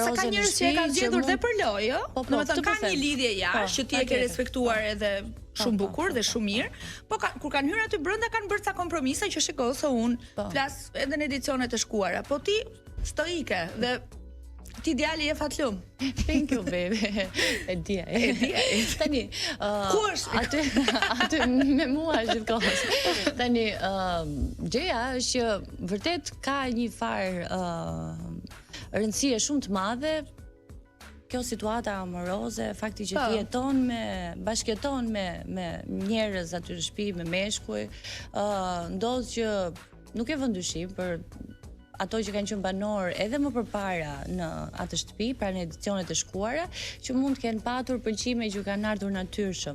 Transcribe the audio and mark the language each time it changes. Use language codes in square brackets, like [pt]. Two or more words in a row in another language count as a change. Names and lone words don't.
[sq] Jo, se ka njerëz që e kanë zgjedhur dhe për lojë, jo? Domethënë ka një lidhje jashtë që ti e ke respektuar edhe shumë bukur dhe shumë mirë, po kur kanë hyrë aty brenda kanë bërë ca kompromise që shikoj se unë flas edhe në edicionet e shkuara, po ti stoike dhe ti djali je fatlum. [en] Thank you baby. [sq] E di. Tani, ku është? Aty me mua gjithkohës. Tani, gjëja është që vërtet ka një farë rëndësie shumë të madhe kjo situata amoroze, fakti që ti bashkëjeton me njerëz aty në shtëpi, me meshkuj, ndodh që nuk e vën dyshim për ato që kanë qenë banor edhe më përpara në atë shtëpi, pra në edicionet e shkuara, që mund të kenë patur pëlqime që kanë ardhur natyrshëm.